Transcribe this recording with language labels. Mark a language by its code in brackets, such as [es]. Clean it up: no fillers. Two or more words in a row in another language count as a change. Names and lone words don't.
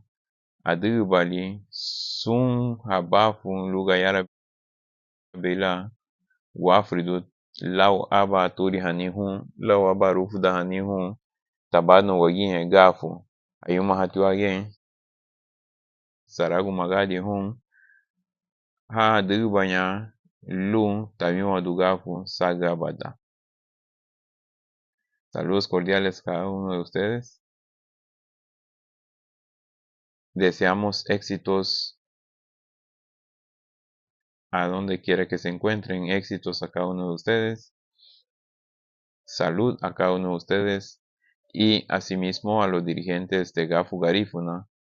[cab] Adubali sun habafu lugayara bela wafridu law aba turi hani hun law aba rufda hani hun tabano wagihe gafu. Ayuma hatiwa ge saragu magadi hun ha dubanya lu tamiwa dugafu sagabada. [es] Saludos cordiales a cada uno de ustedes. Deseamos éxitos a donde quiera que se encuentren, éxitos a cada uno de ustedes, salud a cada uno de ustedes y asimismo a los dirigentes de Gafu Garífuna,